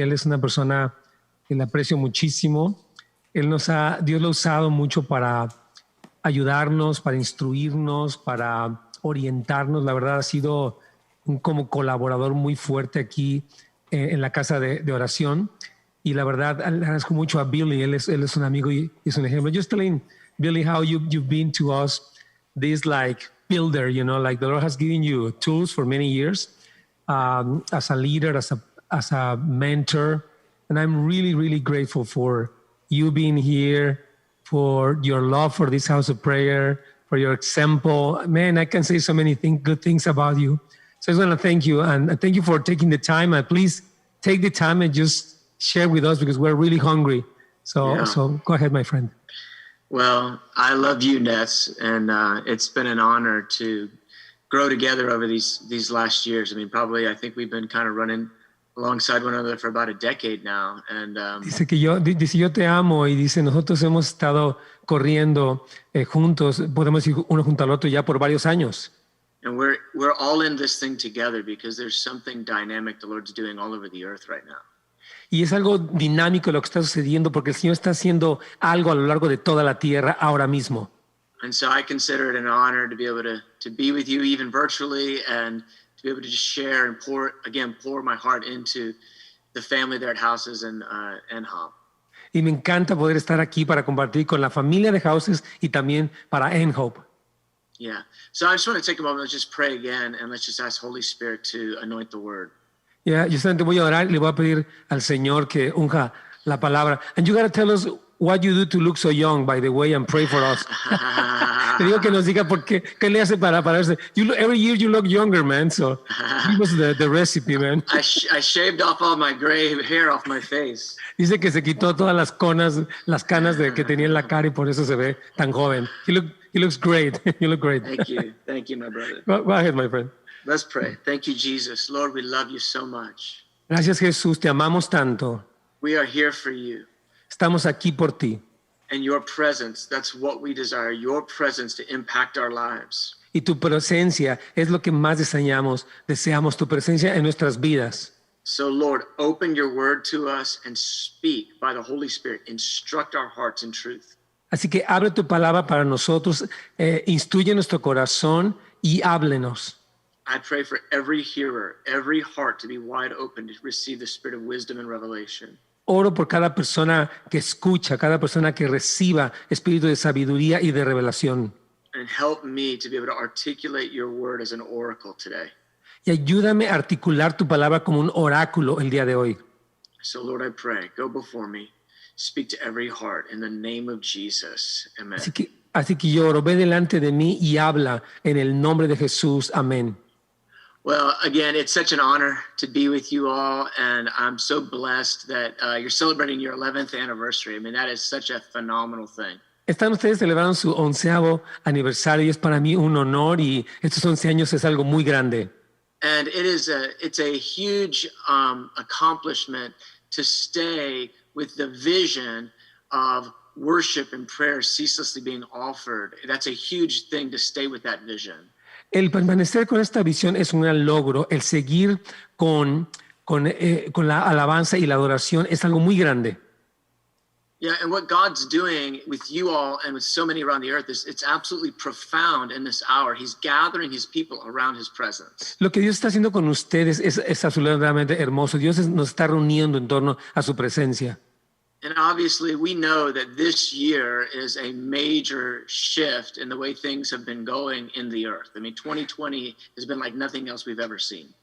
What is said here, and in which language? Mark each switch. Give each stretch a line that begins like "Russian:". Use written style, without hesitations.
Spanish: Él es una persona que le aprecio muchísimo. Dios lo ha usado mucho para ayudarnos, para instruirnos, para orientarnos. La verdad ha sido un como colaborador muy fuerte aquí en la casa de oración. Y la verdad le agradezco mucho a Billy. Él es un amigo y es un ejemplo.
English: Just telling Billy how you've been to us, this like builder, you know, like the Lord has given you tools for many years as a leader, as a mentor. And I'm really, really grateful for you being here, for your love for this house of prayer, for your example. Man, I can say so many good things about you. So I just want to thank you, and thank you for taking the time. And please take the time and just share with us because we're really hungry. So go ahead, my friend. Well, I love you, Ness, and it's been an honor to grow together over these last years. I mean, I think we've been kind of running alongside one another for about a decade now. And
Spanish: dice yo te amo, y dice nosotros hemos estado corriendo juntos, podemos ir uno junto al otro ya por varios años.
English: And we're all in this thing together because there's something dynamic the Lord's doing all over the earth right now.
Spanish: Y es algo dinámico lo que está sucediendo porque el Señor está haciendo algo a lo largo de toda la tierra ahora mismo.
English: And so I consider it an honor to be able to be with you even virtually and to be able to just share and pour my heart into the family there at Houses and Hub.
Spanish: Y me encanta poder estar aquí para compartir con la familia de Houses y también para Hope.
English: Yeah. So I just want to take a moment, let's just pray again, and let's just ask Holy Spirit to anoint the word.
Spanish: Yeah, yo solamente voy a orar y le voy a pedir al Señor que unja la palabra.
English: And you got to tell us what you do to look so young, by the way, and pray for us.
Spanish: Le digo que nos diga qué le hace para verse.
English: Every year you look younger, man. So give us the recipe, man. I shaved off all my gray hair off my face.
Spanish: Dice que se quitó todas las canas que tenía en la cara y por eso se ve tan joven.
English: He looks great. You look great. Thank you, my brother. Go ahead, my friend. Let's pray. Thank you, Jesus. Lord, we love you so much.
Spanish: Gracias, Jesús. Te amamos tanto.
English: We are here for you.
Spanish: Estamos aquí por ti.
English: And your presence, that's what we desire. Your presence to impact our lives.
Spanish: Y tu presencia es lo que más deseamos. Deseamos tu presencia en nuestras vidas.
English: So, Lord, open your word to us and speak by the Holy Spirit. Instruct our hearts in truth.
Spanish: Así que abre tu palabra para nosotros, instruye nuestro corazón y háblenos.
English: I pray for every hearer, every heart to be wide open to receive the spirit of wisdom and revelation.
Spanish: Oro por cada persona que escucha, cada persona que reciba espíritu de sabiduría y de revelación.
English: And help me to be able to articulate your word as an oracle today.
Spanish: Y ayúdame a articular tu palabra como un oráculo el día de hoy.
English: So, Lord, I pray, go before me, speak to every heart in the name of Jesus. Amen.
Spanish: Así que yo oro, ve delante de mí y habla en el nombre de Jesús. Amén.
English: Well, again, it's such an honor to be with you all, and I'm so blessed that you're celebrating your 11th anniversary. I mean, that is such a phenomenal thing.
Spanish: Están ustedes celebrando su 11º aniversario y es para mí un honor, y estos 11 años es algo muy grande.
English: And it's a huge accomplishment to stay with the vision of worship and prayer ceaselessly being offered. That's a huge thing to stay with that vision.
Spanish: El permanecer con esta visión es un gran logro. El seguir con la alabanza y la adoración es algo muy grande.
English: Yeah, and what God's doing with you all and with so many around the earth it's absolutely profound in this hour. He's gathering his people around his presence.
Spanish: Lo que Dios está haciendo con ustedes es absolutamente hermoso. Dios nos está reuniendo en torno a su presencia.
English: And obviously we know that this year is a major shift in the way things have been going in the earth. I mean, 2020 has been like nothing else we've ever seen.